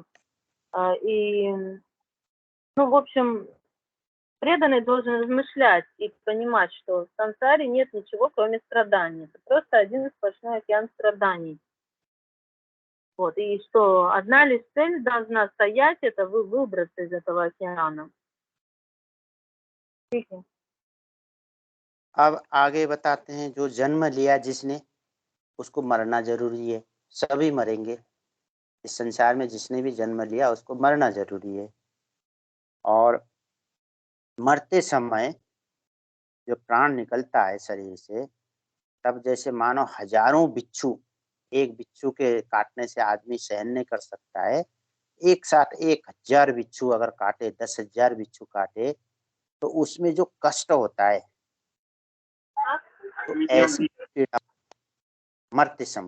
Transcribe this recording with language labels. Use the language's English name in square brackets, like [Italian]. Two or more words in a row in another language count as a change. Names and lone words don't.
[Russian] И, ну, в общем, преданный должен размышлять и понимать, что в сансаре нет ничего, кроме страданий. Это просто один сплошной океан страданий. Вот. И что одна лишь цель должна стоять, это выбраться из этого океана. [Hindi] अब आगे बताते हैं, जो जन्म लिया जिसने, उसको मरना जरूरी है। सभी मरेंगे, इस संसार में जिसने भी जन्म लिया उसको मरना जरूरी है। और मरते समय जो प्राण निकलता है शरीर से, तब जैसे मानो हजारों बिच्छू, एक बिच्छू के काटने से आदमी सहन नहीं कर सकता है, एक साथ 1000 बिच्छू अगर काटे, 10,000 बिच्छू काटे, तो उसमें जो कष्ट होता है, तो ऐसी पीड़ा मरते समय।